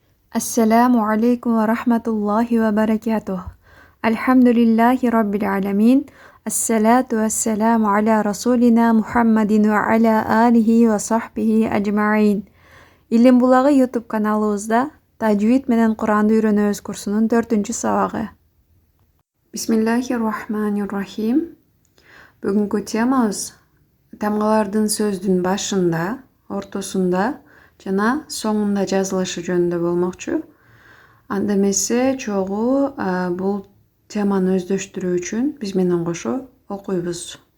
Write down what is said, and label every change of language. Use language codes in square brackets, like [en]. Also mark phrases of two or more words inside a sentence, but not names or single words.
[ar] السلام عليكم ورحمة الله وبركاته. الحمد لله رب العالمين. الصلاة والسلام على رسولنا محمد وعلى آله وصحبه أجمعين. [ky] Илим булагы YouTube каналыбызда тажвид менен Куранды үйрөнөбүз курсунун 4-чү сабагы. [ar] بسم الله الرحمن الرحيم. [ky] Бүгүнкү темабыз тамгалардын сөздүн башында, ортосунда жана соңунда жазылышы жөнүндө болмокчу. Анда эмесе чогуу бул теманы өздөштүрүү үчүн биз менен кошо окуйбуз.